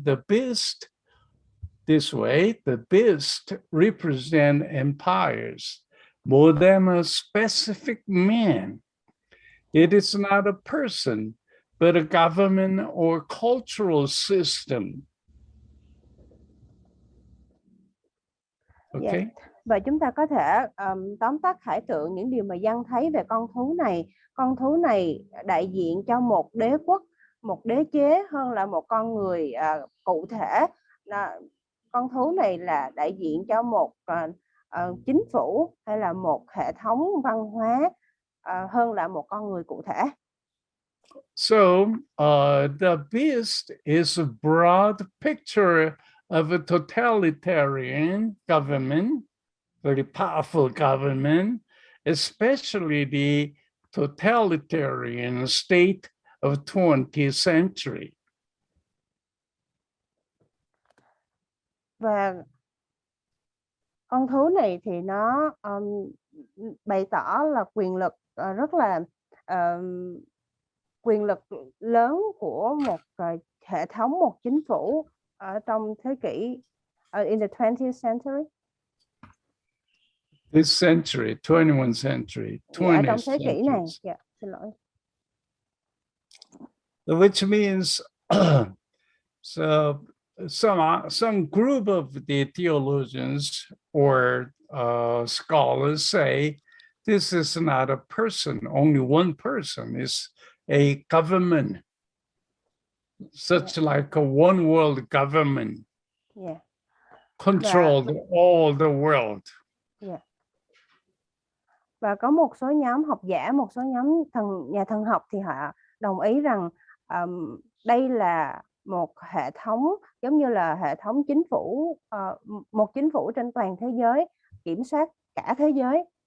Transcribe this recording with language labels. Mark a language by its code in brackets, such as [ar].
[en] The beast, this way, the beast represent empires. more than a specific man. It is not a person, but a government or cultural system. Okay. Yeah. [vi] Và chúng ta có thể tóm tắt khải tượng những điều mà Văn thấy về con thú này. Con thú này đại diện cho một đế quốc, một đế chế hơn là một con người cụ thể. Con thú này là đại diện cho một chính phủ hay là một hệ thống văn hóa hơn là một con người cụ thể. [en] So the beast is a broad picture of a totalitarian government, very powerful government, especially the totalitarian state of 20th century. [vi] Và con thú này thì nó bày tỏ là quyền lực rất là quyền lực lớn của một hệ thống, một chính phủ ở trong thế kỷ [en] in the 20th century. This century, 21st century, 20th [vi] trong thế kỷ này. [en] century. [vi] Xin lỗi. [en] Which means so some group of the theologians or scholars say this is not a person, only one person, is a government, such like a one world government, controlled all the world. [vi] Và có một số nhóm học giả, một số nhóm nhà thần học thì họ đồng ý rằng đây là một hệ thống giống như là hệ thống chính phủ, một chính phủ trên toàn thế giới, kiểm soát cả thế giới.